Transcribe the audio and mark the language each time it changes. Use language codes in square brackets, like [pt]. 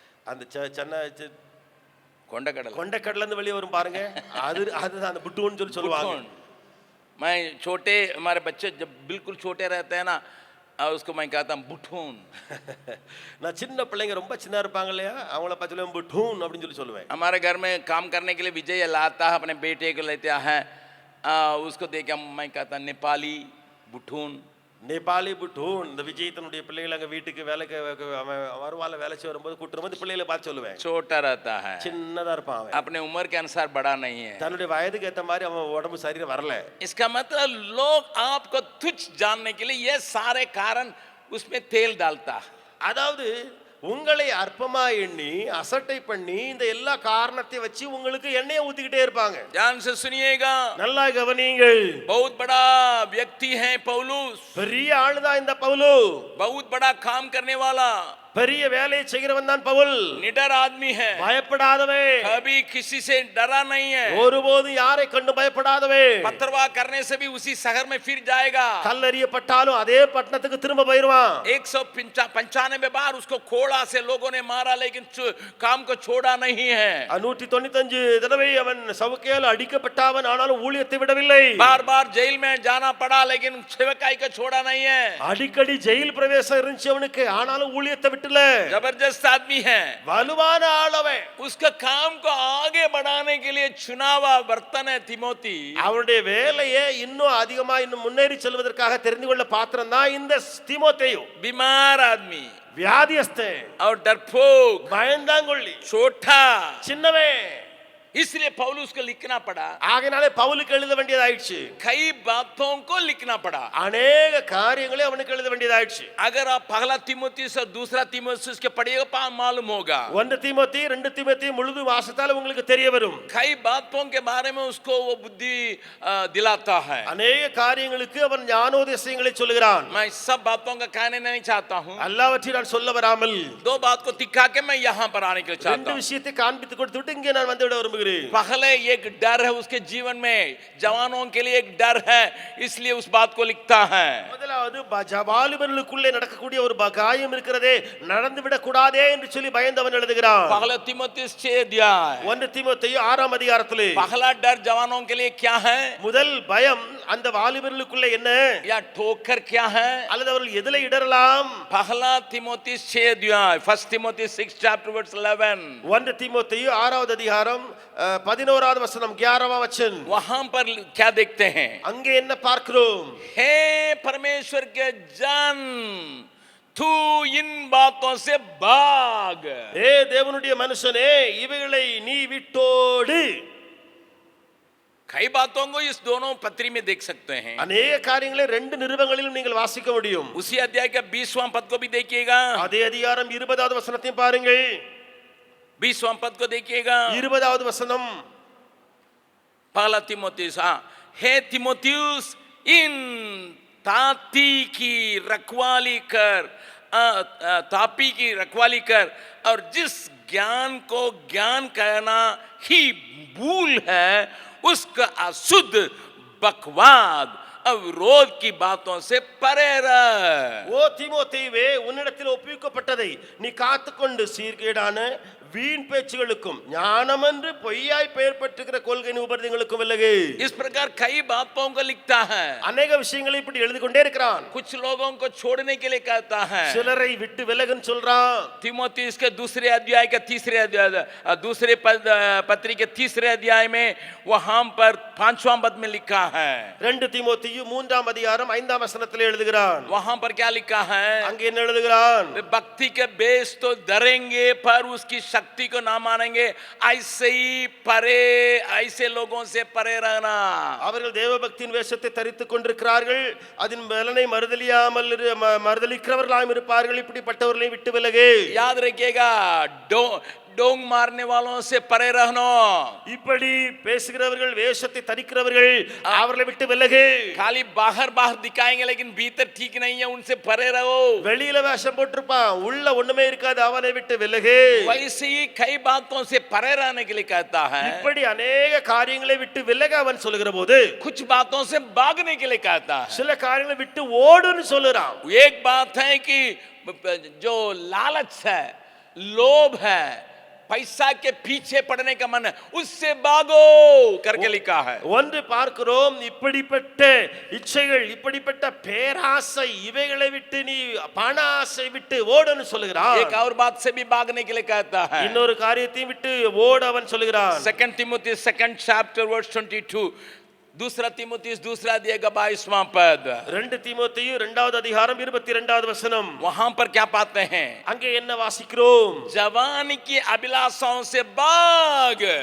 [ta] அந்த சென்னை கொண்டக்கடலை இருந்து வெளியே வரும் பாருங்க, அது அந்த புட்டுன்னு சொல்லி சொல்லுவாங்க. [hi] मैं छोटे हमारे बच्चे जब बिल्कुल छोटे रहते हैं ना, उसको मैं कहता हूँ बुठून। [ta] நான் சின்ன பிள்ளைங்க ரொம்ப சின்ன இருப்பாங்க இல்லையா, அவங்கள பார்த்து சொல்லுவேன் புட்டூன் அப்படின்னு சொல்லி சொல்லுவேன். [hi] हमारे घर में काम करने के लिए विजय लाता है, अपने बेटे को लेता है, उसको देख के मैं कहता नेपाली बुठून, [ta] நேபாளி புட்டூன். இந்த விஜய் தன்னுடைய பிள்ளைகள் அங்க வீட்டுக்கு வேலைக்கு வருவால வேலை செய்ய வரும்போது கூட்டுற போது பிள்ளைகளை பார்த்து சொல்லுவேன், [hi] छोटा रहता है, [ta] சின்னதா இருப்பான் அவன், [hi] अपने उम्र के अनुसार बड़ा नहीं है, [ta] தன்னுடைய வயதுக்கு ஏத்த மாதிரி அவன் உடம்பு சரீரம் வரல. [hi] इसका मतलब लोग आपको तुच्छ जानने के लिए ये सारे कारण उसमें तेल डालता है। [ta] அதாவது உங்களை அற்பமா எண்ணி அசட்டை பண்ணி இந்த எல்லா காரணத்தை வச்சு உங்களுக்கு எண்ணெயை ஊத்திக்கிட்டே இருப்பாங்க. [hi] ध्यान से सुनिएगा, [ta] நல்லா கவனியுங்கள். [hi] बहुत बड़ा व्यक्ति है पौलुस, [ta] பெரிய ஆளுதான் இந்த பவுலு, [hi] बहुत बड़ा काम करने वाला, [ta] பெரிய வேலையை செய்கிறவன் தான் பவுல். [hi] निडर आदमी है, [ta] பயப்படாதவன், [hi] कभी किसी से डरा नहीं है, [ta] ஒருபோதும் யாரை கண்டு பயப்படாதவன். [hi] पत्थरवाह करने से भी उसी शहर में फिर जाएगा, [ta] கல்லெறியப்பட்டாலும் அதே பட்டணத்துக்கு திரும்ப போயிடுவான். [hi] 195 बार उसको खोड़ा से लोगों ने मारा, लेकिन काम को छोड़ा नहीं है। [ta] 195 தடவை அவன் சவுக்கையால் அடிக்கப்பட்டாவன், ஆனாலும் ஊழியத்தை விடவில்லை. [hi] बार बार जेल में जाना पड़ा, लेकिन सेवकाई को छोड़ा नहीं है। [ta] அடிக்கடி ஜெயில் பிரவேசம் இருந்துச்சு அவனுக்கு, ஆனாலும் ஊழியத்தை விடல. [hi] जबरदस्त आदमी है, [ta] வலுவான ஆளவன். [hi] उसका काम को आगे बढ़ाने के लिए चुनावा बर्तन है तीमोथी। [ta] அவருடைய வேலையை இன்னும் அதிகமா இன்னும் முன்னேறி செல்வதற்காக தெரிந்து கொள்ள பாத்திரம் தான் இந்த தீமோத்தேயு. [hi] बीमार आदमी, [ta] வியாதியஸ்தன் [hi] और डरपोक, [ta] பயந்தாங்கொள்ளி, [hi] छोटा, [ta] சின்னவன். [hi] इसलिए पौलुस को लिखना पड़ा, [ta] ஆகையினாலே பவுலுக்கு எழுத வேண்டியதாயிடுச்சு. [hi] कई बातों को लिखना पड़ा. [ta] அநேக காரியங்களை அவனுக்கு எழுத வேண்டியதாயிடுச்சு. [hi] अगर आप पहला तीमुथियुस और दूसरा तीमुथियुस के पढ़िएगा मालूम होगा. [ta] 1 தீமோத்தி 2 தீமோத்தி முழுது வாசித்தால் உங்களுக்கு தெரிய வரும். [hi] कई बातों के बारे में उसको वो बुद्धि दिलाता है. [ta] அநேக காரியங்களுக்கு அவன் ஞானோதயங்களை சொல்கிறான். [hi] मैं सब बातों का कहने नहीं चाहता हूँ. [ta] எல்லாவற்றையும் நான் சொல்ல வராமல் [hi] दो बात को दिखा के मैं यहाँ पर आने के लिए चाहता [ta] ரெண்டு [hi] हूँ. [ta] விஷயத்தை காண்பித்து கொடுத்துட்டு இங்கே நான் வந்து விட விரும்புகிறேன். [hi] पहले एक डर है उसके जीवन में, जवानों के लिए एक डर है, इसलिए उस बात को लिखता है. [ta] முதலாவது வாலிபர்களுக்குள்ளே நடக்கக்கூடிய ஒரு காயம் இருக்கிறதே, நடந்து விட கூடாதே என்று சொல்லி பயந்தவன் எழுதுகிறான். [hi] पहला तीमुथियुस 6 अध्याय. [ta] 1 தீமோத்தேயு 6ஆம் அதிகாரத்திலே [hi] पहला डर जवानों के लिए क्या है? [ta] முதல் பயம் அந்த வாலிபர்களுக்குள்ளே என்ன, [hi] या ठोकर क्या है? [ta] அல்லது அவர்கள் எதிலே இடறலாம்? [hi] पहला तीमुथियुस 6 अध्याय, [en] 1 Timothy 6 chapter verse 11. [ta] 1 தீமோத்தேயு 6வது அதிகாரம் 11வது வசனம் 11ஆம் வசனம். [hi] वहां पर क्या देखते हैं? [ta] அங்கே என்ன பார்க்கிறோம்? [hi] हे परमेश्वर के जन, तू इन बातों से भाग. [ta] ஏ தேவனுடைய மனுஷனே, இவைகளை நீ விட்டோடு. [hi] कई बातों को इस दोनों पत्री में देख सकते हैं. [ta] அநேக காரியங்களை ரெண்டு நிருபங்களிலும் நீங்கள் வாசிக்க முடியும். [hi] उसी अध्याय का 20वां पद को भी देखिएगा. [ta] அதே அதிகாரம் 20வது வசனத்தையும் பாருங்கள். [hi] 20वां पद को देखिएगा. [ta] 20வது வசனம். [hi] पहला तीमुथियुस, हे तीमुथियुस, इन ताती की रखवाली कर, तापी की रखवाली कर, और जिस ज्ञान को ज्ञान कहना ही भूल है, उसका अशुद्ध बकवाद और विरोध की बातों से परे रह. [ta] ஓ தீமோத்தேயுவே, உன்னிடத்தில் ஒப்புவிக்கப்பட்டதை நீ காத்துக்கொண்டு சீர்கேடான வீண் பேச்சுகளுக்கும் ஞானமன்று பொய்யாய் பெயர் பெற்றுகிற கொள்கை உபதேசங்களுக்கும் விலகு. [hi] इस प्रकार कई बातों को लिखता है. [ta] अनेक விஷயங்களை இப்படி எழுதி கொண்டே இருக்கிறான். [hi] कुछ लोगों को छोड़ने के लिए कहता है. [ta] சிலரை விட்டு விலகுன்னு சொல்றான். [hi] तीमुथियुस के दूसरे अध्याय के तीसरे अध्याय, दूसरे पत्री के तीसरे अध्याय में वहां पर 5वां पद में लिखा है. [ta] 2 தீமோத்தேயு 3ஆம் அதிகாரம் 5ஆம் வசனத்தில் எழுதுகிறான். [hi] वहां पर क्या लिखा है? [ta] அங்கே என்ன எழுதுகிறான்? [hi] भक्ति के बेस तो डरेंगे पर उसकी शक्ति को ना मानेंगे, ऐसे ही परे, ऐसे लोगों से परे रहना. [ta] அவர்கள் தேவபக்தியின் வேஷத்தை தரித்துக் கொண்டிருக்கிறார்கள், அதன் பலனை மறுதலிக்கிறவர்களாயும் இருப்பார்கள். இப்படிப்பட்டவர்களை விட்டு விலகு. [hi] याद रखिएगा, डोंग मारने वालों से परे रहना. [ta] இப்படி பேசுகிறவர்கள், வேஷத்தை தரிக்கிறவர்கள், அவர்களை விட்டு விலகு. [hi] खाली बाहर बाहर दिखाएंगे लेकिन भीतर ठीक नहीं है, उनसे परे रहो. [ta] வெளியில வேஷம் போட்டிருப்பான், உள்ள ஒண்ணுமே இருக்காது, அவனை விட்டு விலகு. [hi] वैसे ही कई बातों से परे रहने के लिए कहता है. [ta] இப்படி अनेक காரியங்களை விட்டு விலக அவன் சொல்லுகிற போது [hi] कुछ बातों से भागने के लिए कहता है. [ta] சில காரியங்களை விட்டு ஓடுன்னு சொல்லுறான். [hi] एक बात है कि जो लालच है, लोभ है, पैसा के पीछे पड़ने का मन है, उससे भागो करके लिखा है. [ta] ஒன்று பார்க்கிறோம், இப்படிப்பட்ட இச்சைகள், இப்படிப்பட்ட பேராசை, இவைகளை விட்டு நீ பண ஆசை விட்டு ஓடுன்னு சொல்லுகிறான். [hi] एक और बात से भी भागने के लिए कहता है. [ta] இன்னொரு காரியத்தையும் விட்டு ஓட அவன் சொல்லுகிறான். [en] 2 Timothy 2nd chapter verse 22. [hi] दूसरा तीमुथियुस दूसरा अध्याय का 22वां पद. [ta] 2 தீமோத்தேயு 2வது அதிகாரம் 22வது வசனம். [hi] वहां पर क्या पाते हैं? [ta] அங்கே என்ன வாசிக்கிறோம்? [hi] जवानी की अभिलाषाओं से भाग.